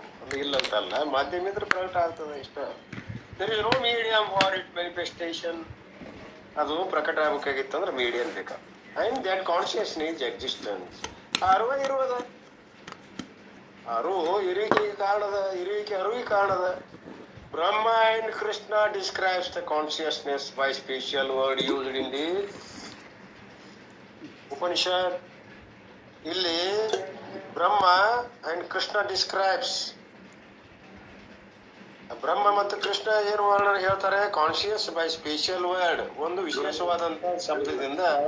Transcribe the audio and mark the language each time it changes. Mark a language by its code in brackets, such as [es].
[kn] ಅದು ಇಲ್ಲಂತಲ್ಲ, ಮಾಧ್ಯಮ ಇದ್ರೆ ಪ್ರಕಟ ಆಗ್ತದೆ ಇಷ್ಟ. [en] There is no medium for it manifestation. [kn] ಅದು ಪ್ರಕಟ ಆಗ್ಬೇಕಾಗಿತ್ತು ಅಂದ್ರೆ ಮೀಡಿಯಂ ಬೇಕಾ. [en] and that consciousness existence [kn] ಇರುವುದ ಇರುವಿಕೆಗೆ ಕಾರಣದ, ಅರಿವಿಗೆ ಕಾರಣದ. [en] Brahma and Krishna describes the consciousness by special word used in the Upanishad. [kn] ಇಲ್ಲಿ [en] Brahma and Krishna describes. [kn] ಬ್ರಹ್ಮ ಮತ್ತು ಕೃಷ್ಣ ಏನು ವರ್ಣನೆ ಹೇಳ್ತಾರೆ? [en] conscious by special word, [kn] ಒಂದು ವಿಶೇಷವಾದಂತ ಶಬ್ದದಿಂದ.